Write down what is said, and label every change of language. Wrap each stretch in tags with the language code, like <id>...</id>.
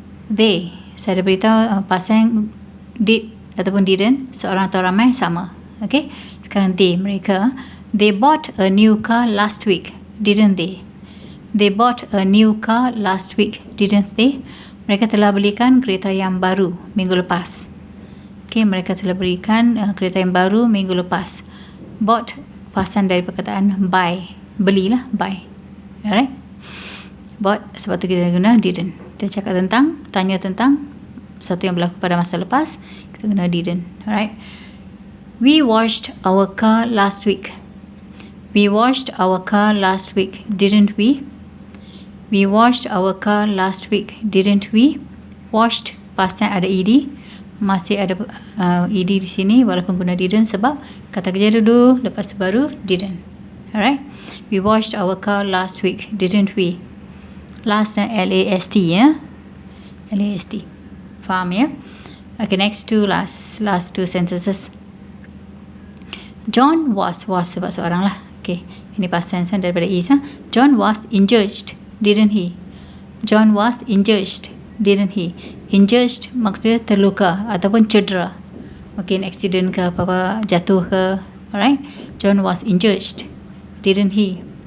<ms>They, saya dah beritahu past tense did ataupun didn't, seorang atau ramai sama.</ms> <en>Okay,</en> <ms>sekarang</ms> <en>they,</en> <ms>mereka.</ms> <en>They bought a new car last week, didn't they? They bought a new car last week, didn't they?</en> <ms>Mereka telah belikan kereta yang baru minggu lepas. Okay, mereka telah berikan kereta yang baru minggu lepas. Bought, pasan dari perkataan buy. Belilah,</ms> <en>buy. Alright.</en> <ms>Bought, sebab tu kita guna didn't. Kita cakap tentang, tanya tentang sesuatu yang berlaku pada masa lepas, kita guna didn't. Alright.</ms> <en>We washed our car last week. We washed our car last week, didn't we? We washed our car last week, didn't we? Washed, past tense</en> <ms>ada</ms> <en>ed.</en> <ms>Masih ada ed di sini walaupun guna didn't sebab kata kerja dulu, lepas tu baru didn't. Alright.</ms> <en>We washed our car last week, didn't we? Last L-A-S-T ya. L-A-S-T.</en> <ms>Faham ya?</ms> <en>Okay, next to last two sentences. John was</en> <ms>sebab seorang lah. Okay, ini past tense daripada is.</ms> <en>John was injured, didn't he? John was injured, didn't he?</en> <ms>Injured maksudnya terluka ataupun cedera. Mungkin accident ke apa-apa, jatuh ke. Alright.</ms> <en>John was injured, didn't he?</en>